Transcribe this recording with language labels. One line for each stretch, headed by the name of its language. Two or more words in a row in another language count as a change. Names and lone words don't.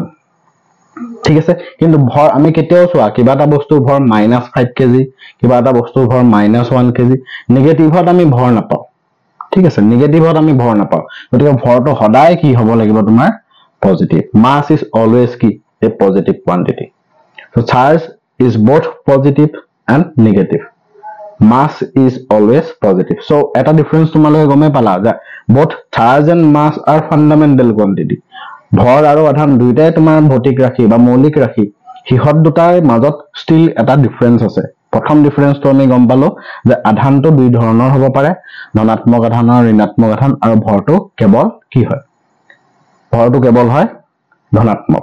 Assamese: ঠিক আছে, কিন্তু ভৰ আমি কেতিয়াও চোৱা কিবা এটা বস্তুৰ ভৰ -5 কেজি, কিবা এটা বস্তুৰ ভৰ -1 কেজি, নিগেটিভত আমি ভৰ নাপাওঁ। ঠিক আছে, নিগেটিভত আমি ভৰ নাপাওঁ। গতিকে ভৰটো সদায় কি হ'ব লাগিব?
English: তোমাৰ পজিটিভ। Mass is always কি? a positive quantity. So charge is both positive and negative. Mass is always positive. So
Assamese: এটা ডিফাৰেন্স তোমালোকে গমে পালা যে
English: both charge and mass are fundamental quantity.
Assamese: ভৰ আৰু আধান দুইটাই তোমাৰ ভৌতিক ৰাশি বা মৌলিক ৰাশি, সিহঁত দুটাৰ মাজত ষ্টিল এটা ডিফাৰেন্স আছে। প্ৰথম ডিফাৰেন্সটো আমি গম পালো যে আধানটো দুই ধৰণৰ হ'ব পাৰে, ধনাত্মক আধান আৰু ঋণাত্মক আধান, আৰু ভৰটো কেৱল কি হয়? ভৰটো কেৱল হয় ধনাত্মক।